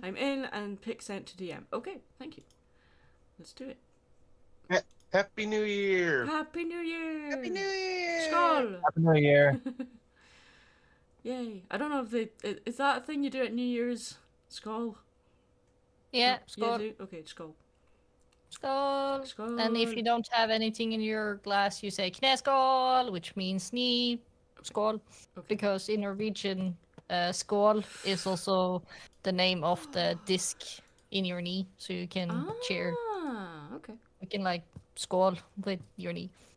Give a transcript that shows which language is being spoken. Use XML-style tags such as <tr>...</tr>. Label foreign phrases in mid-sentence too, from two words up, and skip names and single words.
<en>I'm in and pick sent to DM. Okay, thank you. Let's do it. Happy New Year! Happy New Year! Happy New Year! Skål! Happy New Year. Yay. I don't know if is that a thing you do at New Year's? Skål? Yeah, You skål. do? Okay, skål. Skål. Skål. And if you don't have anything in your glass, you say knäskål, which means knee skål. Okay. Because in Norwegian, skål is also the name of the disc in your knee, so you can cheer. Ah, okay. You can like skål with your knee.</en>